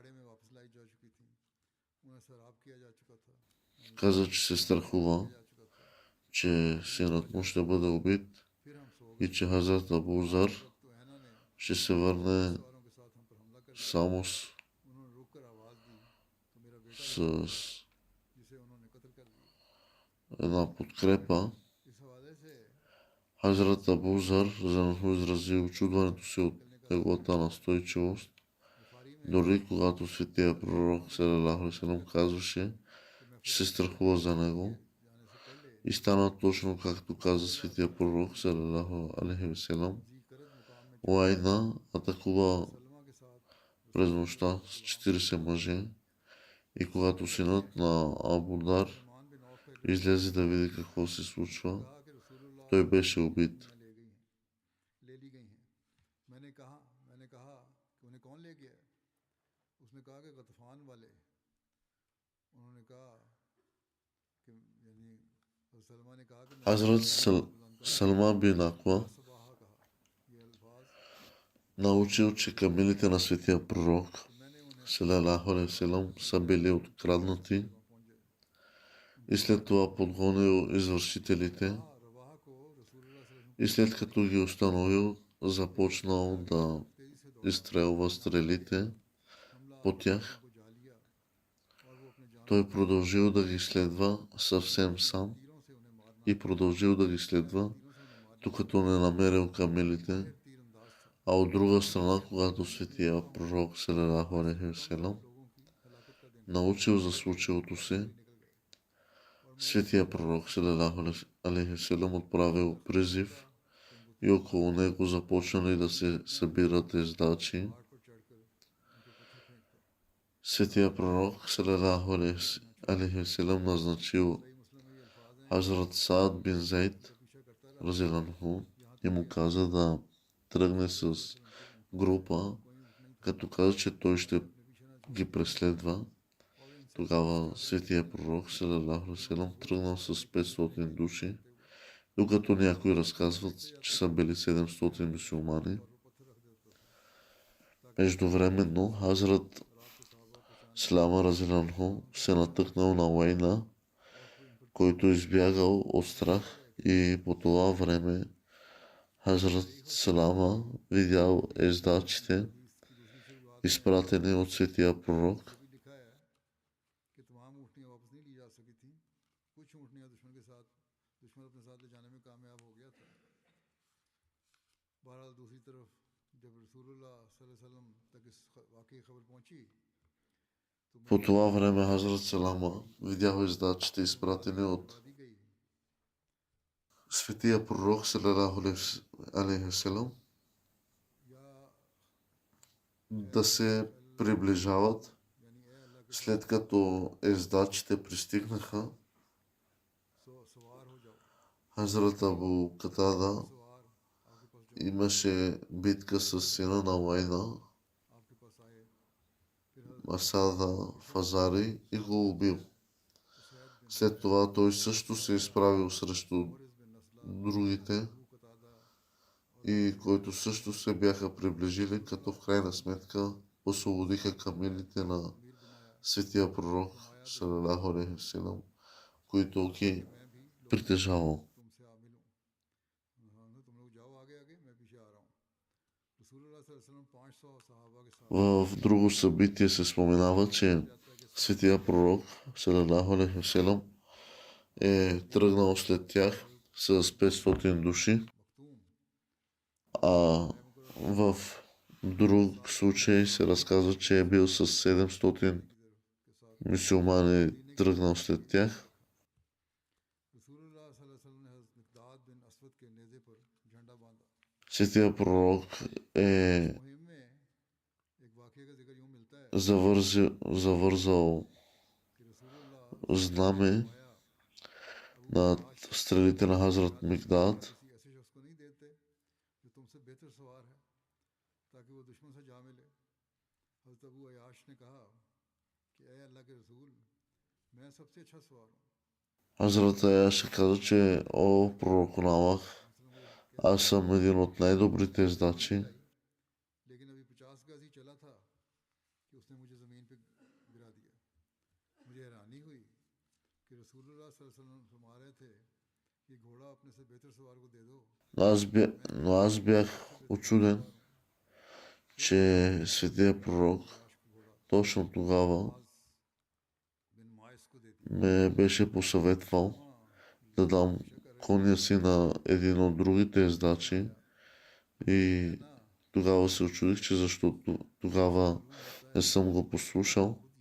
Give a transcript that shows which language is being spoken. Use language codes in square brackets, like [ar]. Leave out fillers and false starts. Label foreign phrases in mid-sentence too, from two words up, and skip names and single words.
[ur] واپس لائی جا چکی تھی، انہیں سراب کیا جا چکا تھا, [bg] каза, че се страхува, [ur] جا چکا تھا. [bg] че синът му ще бъде убит [ur] پھر ہم سو [bg] и [ur] گئے. [bg] че Хазрат Абу Зар [ur] تو عینا نے [bg] ще се върне [ur] سواروں کے ساتھ ہم پر حملہ کر دیا. [bg] само [ur] انہوں نے رک کر آواز دی تو میرا بیٹا [bg] с [ur] جسے انہوں نے قتل کر دیا. [bg] една подкрепа. [ur] اس حوالے سے [bg] Хазрат Абу Зар изрази очудването си от неговата настойчивост, [ur] بخاری میں [bg] дори когато светия пророк [ar] صلى الله عليه وسلم [bg] казваше, че се страхува за него. [ur] جانے سے پہلے [bg] И стана точно както каза светия пророк [ar] صلى الله عليه وسلم. [ur] جی کرد مقام میں [bg] Уайна атакува [ur] سلمہ کے ساتھ [bg] през нощта с 40 мъже и когато синът на Абудар [ur] سلمان بن عوف کا ایک [bg] излезе да види какво се случва, [ur] کہا کہ رسول اللہ [bg] той беше убит. [ur] انہیں لے لی گئی ہیں. میں نے کہا کہ انہیں کون لے گیا? اس نے کہا کہ غطفان والے. انہوں نے کہا کہ یعنی سلمہ نے کہا کہ میں نے [bg] Хазрат Салма бин Аква [ur] صباحا کہا یہ الفاظ [bg] научил, че камилите на светия пророк [ur] کہ میں نے انہیں [ar] صلى الله عليه وسلم [bg] са били откраднати [ur] وہاں پہنچے. [bg] и след това подгонил извършителите [ur] رواحہ کو رسول اللہ صلی اللہ [bg] и след като ги установил, започнал да [ar] عليه وسلم [ur] تیزی سے [bg] изстрелва стрелите [ur] حملہ [bg] по тях. [ur] کو جا لیا اور وہ اپنے جان [bg] Той продължил да ги следва съвсем сам [ur] تیروں سے انہیں مارنا [bg] и продължил да ги следва, [ur] تیروں سے انہیں مارنا [bg] докато не намерил камилите. [ur] تیر انداز تھا. [bg] А от друга страна, когато светия пророк [ar] صلى الله عليه وسلم [ur] لوگوں کی ہلاکت کا دن [bg] научил за случилото се, [ur] نکل گئے. [bg] светия пророк [ar] صلى الله عليه وسلم [bg] отправил призив и около него започнали да се събират ездачи. [ur] پہاڑ پر چڑھ کر ان کے پتھر پھینکتا. [bg] Светия пророк [ar] صلى الله عليه وسلم [bg] назначил [ur] صحیح مسلم میں یہ الفاظ ہیں [bg] Хазрат Саад бин Зайд [ur] پیچھا کرتا رہا [bg] разиланху и му каза да тръгне с група, [ur] کوئی نہیں تھا [bg] като каза, че той ще [ur] اپنے پیچھے نہ [bg] ги преследва. [ur] اور ان سے [bg] Тогава светия пророк [ar] صلى الله عليه وسلم [bg] тръгнал с 500 души, докато някои разказват, че са били 700 мюсюлмани. [ur] اور وہ پتھر رکھ دیتا تھا [bg] Междувременно Хазрат [ur] رات کو صحابہ کو [bg] Слама разиланху се натъкнал на Уайна, който избягал от страх, и по това време Хазрат Салама видял ездачите, [ur] کی دوسری شروعات [bg] изпратени от светия пророк. [ur] بھی لکھا ہے کہ تمام اونٹنیاں واپس نہیں لی جا سکی تھی. کچھ اونٹنیاں دشمن اپنے ساتھ لے جانے میں کامیاب ہو گیا تھا. بہرحال دوسری طرف جب رسول اللہ [ar] صلى الله عليه وسلم [ur] تک اس واقعی خبر پہنچی تو [bg] По това време Хазрат Салама видял ездачите, изпратени от [ur] بتا دی گئی [bg] светия пророк [ar] صلى الله عليه وسلم, [ur] یا [bg] да се приближават. [ur] یعنی اے اللہ کے [bg] След като ездачите пристигнаха, [ur] سوار ہو جاؤ [bg] Хазрат Абу Катада [ur] سوار آپ کے پاس جو [bg] имаше битка с сина на Уайна, [ur] آپ کے پاس آئے پھر [bg] Масада Фазари, и го убил. [ur] حسین بن [bg] След това той също се изправил срещу [ur] مرث بن نسلہ [bg] другите, [ur] ابو قتادہ [bg] и които също се бяха приближили, като в крайна сметка освободиха камилите на [ur] امیر بنایا [bg] светия пророк [ar] صلى الله عليه وسلم, [bg] които ги [ur] میں بھی [bg] притежавал. [ur] تم سے آ ملوں ہاں تم لوگ جاؤ آگے آگے میں پیچھے آ رہا ہوں رسول اللہ [ar] صلى الله عليه وسلم [ur] 500 صحابہ کے ساتھ [bg] В друго събитие се споменава, че [ur] یاترا کے [bg] светия пророк [ar] صلى الله عليه وسلم [bg] е тръгнал след тях с 500 души, [ur] مختوم [bg] а в друг случай се разказва, че е бил с 700 [ur] کے ساتھ [bg] мюсюлмани тръгнал след тях. [ur] رسول اللہ [ar] صلى الله عليه وسلم [ur] نے حضرت مقداد بن اسود کے نیزے پر جھنڈا باندھا [bg] Светия пророк е [ur] مہم میں ایک واقعے کا ذکر یوں ملتا ہے [bg] завързал [ur] کہ رسول اللہ [bg] знаме [ur] آیا [bg] над стрелите на Хазрат Мигдад, [ur] کسی ایسے شخص کو نہیں دیتے جو تم سے بہتر سوار ہے تاکہ وہ دشمن سے جا ملے حضرت ابو عیاش نے کہا کہ اے اللہ کے رسول میں سب سے اچھا سوار ہوں [bg] Хазрат Аяша каза, че о пророк на Аллах, аз съм един от най-добрите ездачи. [ur] لیکن ابھی 50 گز ہی چلا تھا کہ اس نے مجھے زمین پے مجھے حیرانی ہوئی کہ رسول اللہ [ar] صلى الله عليه وسلم [ur] فرما رہے تھے کہ گھوڑا اپنے سے بہتر سوار کو دے دو. [bg] Но аз бях учуден, че светия пророк точно тогава ме беше посъветвал да дам коня си на един от другите ездачи и тогава се очудих, че защото тогава не съм го послушал.